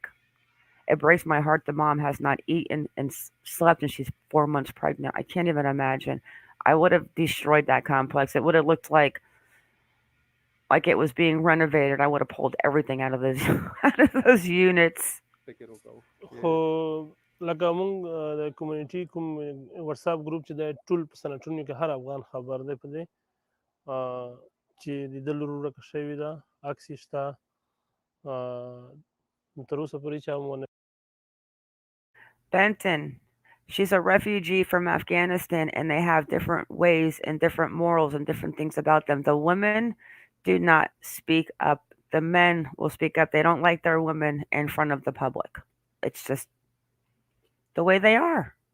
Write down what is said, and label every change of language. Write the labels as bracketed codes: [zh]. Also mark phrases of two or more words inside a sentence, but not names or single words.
[en] It breaks my heart the mom has not eaten and slept and she's 4 months pregnant. I can't even imagine. I would have destroyed that complex. It would have looked like it was being renovated. I would have pulled everything out of those out of those units. [ps] خو لکه مونږ د کمیونټي کوم واتساپ ګروپ چې د ټول په سنټونو کې هر افغان خبر دی په دې چې د ده لور ورکه شوې ده، عکس یې شته، تر اوسه پورې چا ونه. [en] Benton, she's a refugee from Afghanistan, and they have different ways and different morals and different things about them. The women do not speak up. The men will speak up. They don't like their women in front of the public. It's just the way they are.